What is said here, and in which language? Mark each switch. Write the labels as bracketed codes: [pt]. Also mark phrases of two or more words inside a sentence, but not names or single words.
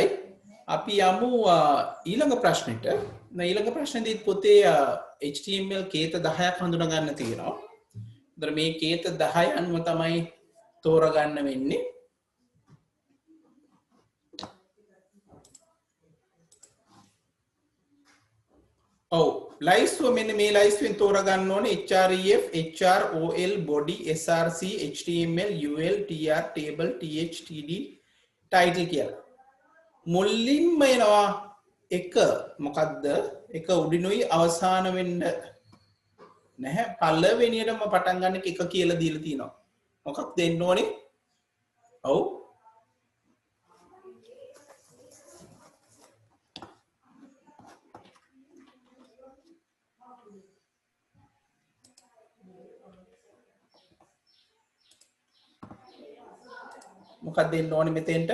[si] අපි යමු ඊළඟ ප්‍රශ්නෙට. ඊළඟ ප්‍රශ්නේදී පොතේ HTML කේත 10ක් හඳුනා ගන්න තියෙනවා. ඒතර මේ කේත 10 අනුව තමයි තෝරගන්න වෙන්නේ. ඔව් ලයිස්තුව මෙන්න මේ ලයිස්තුවෙන් තෝරගන්න ඕනේ [en] href hrol body src html ul tr table th td title [si] කියලා. මුලින්ම එනවා එක මොකද්ද? එක උඩිනුයි අවසාන වෙන්න නැහැ. පළවෙනියටම පටන් ගන්න එක කියලා දීලා තියෙනවා. මොකක්ද දෙන්න ඕනේ? ඔව් මොකක්ද දෙන්න ඕනේ මෙතෙන්ට?